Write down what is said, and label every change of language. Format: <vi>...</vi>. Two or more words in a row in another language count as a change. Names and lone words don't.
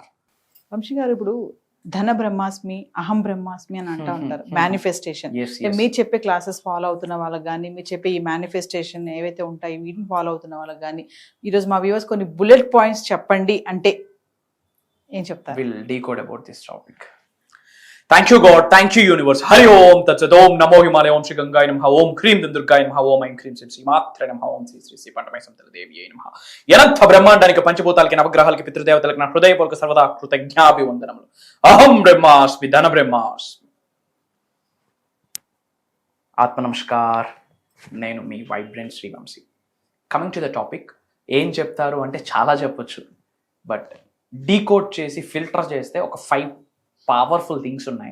<te>వంశీ గారు, ఇప్పుడు</te> <sa>ధన బ్రహ్మాస్మి, అహం బ్రహ్మాస్మి</sa> <te>అని అంటూ ఉంటారు. మేనిఫెస్టేషన్ మీరు చెప్పే క్లాసెస్ ఫాలో అవుతున్న వాళ్ళకి కానీ, మీరు చెప్పే ఈ మేనిఫెస్టేషన్ ఏవైతే ఉంటాయి వీటిని ఫాలో అవుతున్న వాళ్ళకి కానీ, ఈరోజు మా వ్యూవర్స్ కొన్ని</te> <en>bullet points</en> <te>చెప్పండి అంటే ఏం చెప్తారు?</te> <en>will decode about this topic. Thank you God, thank you universe.</en> <sa>हरि ॐ तत् सत्. ॐ नमो हिमालय, ॐ श्री गङ्गायै नमः, ॐ क्रीं दुर्गायै नमः, ॐ ऐं क्रीं सीं मात्र नमः, ॐ श्री श्री श्री पन्तमै सम्तल देवी नमः.</sa> <te>Yanantha బ్రహ్మాండానికి పంచభూతాలకి నవగ్రహాలకి పితృదేవతలకు నా హృదయపూర్వక సర్వదా కృతజ్ఞాభివందనములు.</te> <sa>అహం బ్రహ్మాస్మి, ధన బ్రహ్మాస్మి. ఆత్మ నమస్కార్.</sa> <te>నేను మీ వైబ్రెంట్ శ్రీ వంశీ.</te> <en>coming to the topic,</en> <te>ఏం చెప్తారు అంటే చాలా చెప్పొచ్చు, బట్ డీకోడ్ చేసి ఫిల్టర్ చేస్తే ఒక 5</te> <en>powerful things</en> <te>ఉన్నాయి.</te>